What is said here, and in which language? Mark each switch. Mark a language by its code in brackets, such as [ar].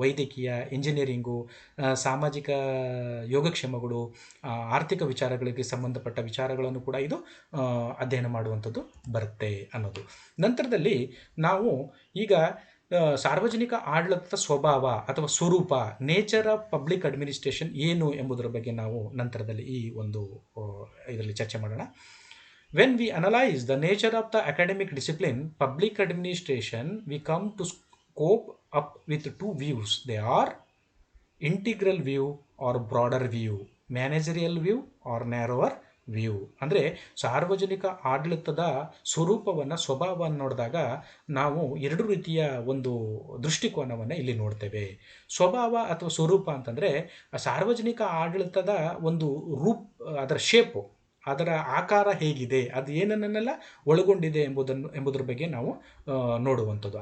[kn] ವೈದ್ಯಕೀಯ, ಇಂಜಿನಿಯರಿಂಗು, ಸಾಮಾಜಿಕ ಯೋಗಕ್ಷೇಮಗಳು, ಆರ್ಥಿಕ ವಿಚಾರಗಳಿಗೆ ಸಂಬಂಧಪಟ್ಟ ವಿಚಾರಗಳನ್ನು ಕೂಡ ಇದು ಅಧ್ಯಯನ ಮಾಡುವಂಥದ್ದು ಬರುತ್ತೆ ಅನ್ನೋದು. ನಂತರದಲ್ಲಿ ನಾವು ಈಗ ಸಾರ್ವಜನಿಕ ಆಡಳಿತದ ಸ್ವಭಾವ ಅಥವಾ ಸ್ವರೂಪ, [en] nature of public administration [kn] ಏನು ಎಂಬುದರ ಬಗ್ಗೆ ನಾವು ನಂತರದಲ್ಲಿ ಈ ಒಂದು ಇದರಲ್ಲಿ ಚರ್ಚೆ ಮಾಡೋಣ. [en] When we analyze the nature of the academic discipline, public administration, we come to scope up with two views. They are integral view or broader view, managerial view or narrower view. [kn] ಅಂದರೆ ಸಾರ್ವಜನಿಕ ಆಡಳಿತದ ಸ್ವಭಾವವನ್ನು ನೋಡಿದಾಗ ನಾವು ಎರಡು ರೀತಿಯ ಒಂದು ದೃಷ್ಟಿಕೋನವನ್ನು ಇಲ್ಲಿ ನೋಡ್ತೇವೆ. ಸ್ವಭಾವ ಅಥವಾ ಸ್ವರೂಪ ಅಂತಂದರೆ ಸಾರ್ವಜನಿಕ ಆಡಳಿತದ ಒಂದು ಅದರ ಶೇಪು, ಅದರ ಆಕಾರ ಹೇಗಿದೆ, ಅದು ಏನನ್ನೆಲ್ಲ ಒಳಗೊಂಡಿದೆ ಎಂಬುದರ ಬಗ್ಗೆ ನಾವು ನೋಡುವಂಥದ್ದು.